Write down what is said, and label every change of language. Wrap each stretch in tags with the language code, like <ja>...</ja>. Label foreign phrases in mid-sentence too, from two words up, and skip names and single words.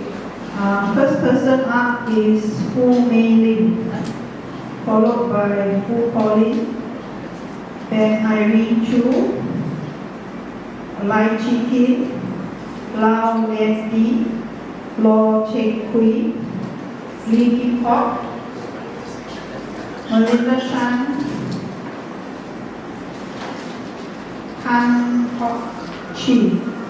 <en>First person up is Fu Mei Lim, followed by Fu Pauline, then Irene Chu, Lai Chi Kin, Lau Leslie, Law Cheng Kui, Lee Kim Hock, Melinda Chan, Han Hock Chi.</en>